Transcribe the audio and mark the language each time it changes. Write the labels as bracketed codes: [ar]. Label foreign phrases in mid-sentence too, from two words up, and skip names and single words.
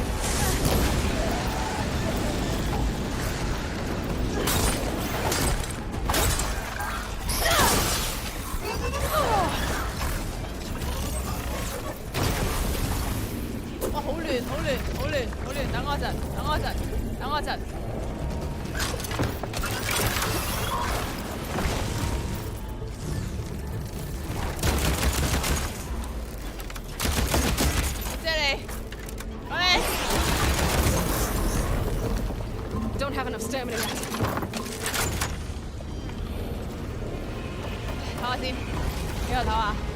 [yue] 哇，好亂，好亂，好亂，好亂！等我一陣，等我一陣，等我一陣。謝你，喂 [en] Don't have enough stamina yet. [yue] 唞下先，俾我唞下。